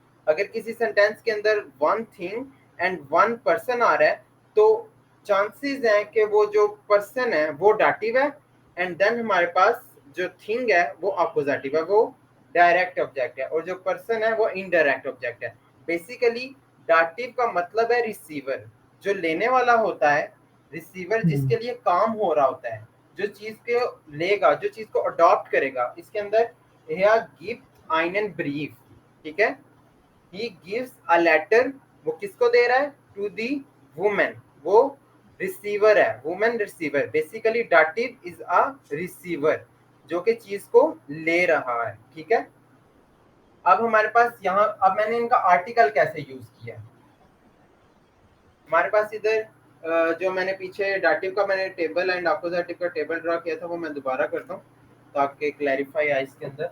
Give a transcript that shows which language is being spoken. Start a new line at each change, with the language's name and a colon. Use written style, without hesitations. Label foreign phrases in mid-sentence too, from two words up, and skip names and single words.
Hindi: अगर किसी सेंटेंस के अंदर
English: one thing and one person
Hindi: आ रहा है तो चांसेस हैं कि वो जो पर्सन है वो डाटिव है
English: and then
Hindi: हमारे पास जो थिंग है वो अपोजिटिव है, वो
English: direct object
Hindi: है और जो पर्सन है वो
English: indirect object
Hindi: है। बेसिकली डाटिव का मतलब है रिसीवर, जो लेने वाला होता है, रिसीवर जिसके लिए काम हो रहा होता है, जो चीज को लेगा, जो चीज को अडॉप्ट करेगा। इसके अंदर
German: er gibt einen Brief,
Hindi: ठीक है।
English: he gives a letter,
Hindi: वो किसको दे रहा है,
English: to the woman,
Hindi: वो रिसीवर है,
English: woman receiver. basically dative is a receiver
Hindi: जो कि चीज को ले रहा है, ठीक है। अब हमारे पास यहाँ, अब मैंने इनका आर्टिकल कैसे यूज किया है, हमारे पास इधर जो मैंने पीछे डाटिव का मैंने
English: table and accusative
Hindi: का टेबल ड्रा किया था वो मैं दोबारा करता हूँ ताकि क्लैरिफाई आए इसके अंदर।